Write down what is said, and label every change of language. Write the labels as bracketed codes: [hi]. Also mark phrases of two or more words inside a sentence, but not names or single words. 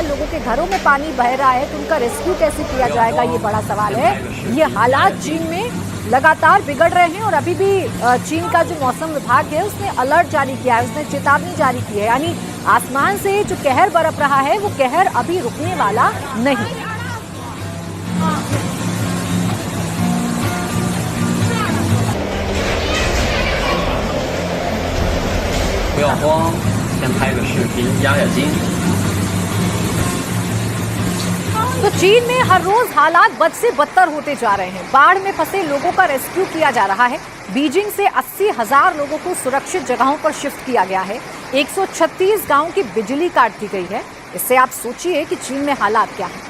[hi] लोगों के घरों में पानी बह रहा है तो उनका रेस्क्यू कैसे किया जाएगा, ये बड़ा सवाल है। ये हालात चीन में लगातार बिगड़ रहे हैं और अभी भी चीन का जो मौसम विभाग है उसने अलर्ट जारी किया है, उसने चेतावनी जारी की है, यानी आसमान से जो कहर बरप रहा है वो कहर अभी रुकने वाला नहीं। [zh] 不要慌，先拍个视频压压惊。 [hi] तो चीन में हर रोज हालात बद से बदतर होते जा रहे हैं। बाढ़ में फंसे लोगों का रेस्क्यू किया जा रहा है। बीजिंग से 80,000 लोगों को सुरक्षित जगहों पर शिफ्ट किया गया है। 136 गांवों की बिजली काट दी गई है। इससे आप सोचिए कि चीन में हालात क्या हैं।